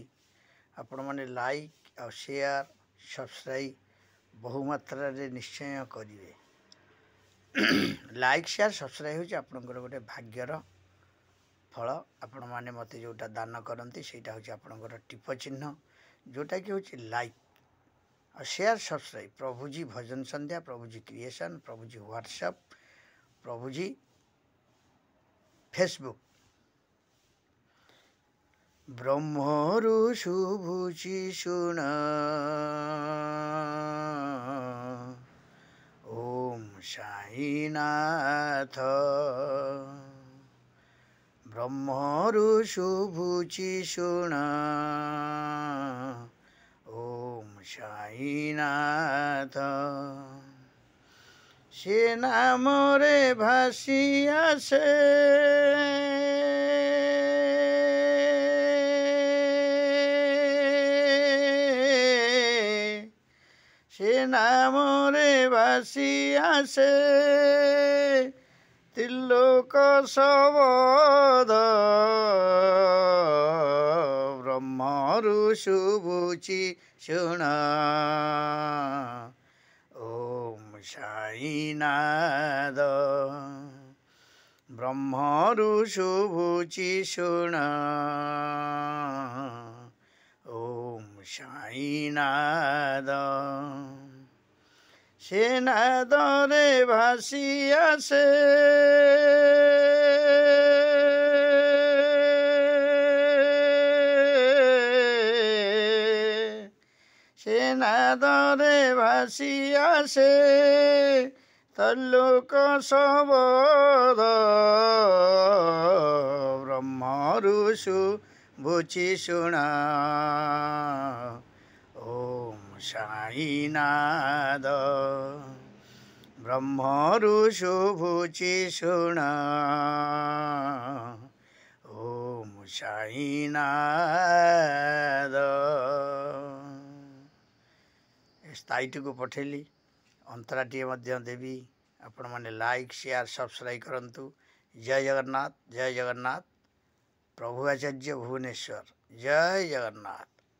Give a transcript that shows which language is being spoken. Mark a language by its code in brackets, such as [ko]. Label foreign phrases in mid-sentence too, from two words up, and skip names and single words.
[or] ଆପଣ ମାନେ [en] like and share subscribe [or] ବହୁମାତ୍ରାରେ ନିଶ୍ଚୟ କରିବେ। [en] like share subscribe [or] ହୋଉଛି ଆପଣଙ୍କର ଗୋଟେ ଭାଗ୍ୟର ଫଳ। ଆପଣ ମାନେ ମତେ ଯୋଉଟା ଦାନ କରନ୍ତି ସେଟା ହୋଉଛି ଆପଣଙ୍କର ଟିପ ଚିହ୍ନ ଯୋଉଟା କି ହୋଉଛି [en] like and share subscribe. [or] प्रभुजी भजन संध्या, प्रभुजी क्रिएशन, प्रभुजी व्हाट्सएप, प्रभुजी फेसबुक। ବ୍ରହ୍ମରୁ ଶୁଭୁଛି ଶୁଣ ଓମ ସାଇନାଥ। ବ୍ରହ୍ମରୁ ଶୁଭୁଛି ଶୁଣ ଓମ ସାଇନାଥ। ସେ ନାମରେ ଭାସି ଆସେ ସେ ନାମରେ ଭାସି ଆସେ ତ୍ରିଲୋକ ସବଦ। ବ୍ରହ୍ମରୁ ଶୁଭୁଛି ଶୁଣ ଓମ ସାଇନାଥ। ବ୍ରହ୍ମରୁ ଶୁଭୁଛି ଶୁଣ ଓମ ସାଇନାଥ। ସେ ନାଦରେ ଭାସି ଆସେ ସେ ନାଦରେ ଭାସି ଆସେ ତଲ୍ଲୋକ ସବଦ। ବ୍ରହ୍ମରୁ ଶୁଭୁଛି ଶୁଣ ଓମ ସାଇନାଥ। ବ୍ରହ୍ମରୁ ଶୁଭୁଛି ଶୁଣ ଓମ ସାଇନାଥ। ସ୍ଥାୟୀଟି କୁ ପଠେଲି ଅନ୍ତରାଟିଏ ମଧ୍ୟ ଦେବି। ଆପଣ ମାନେ [en] like share subscribe [or] करंतु। ଜୟ ଜଗନ୍ନାଥ, ଜୟ ଜଗନ୍ନାଥ। प्रभु आचार्य भुवनेश्वर। ଜୟ ଜଗନ୍ନାଥ।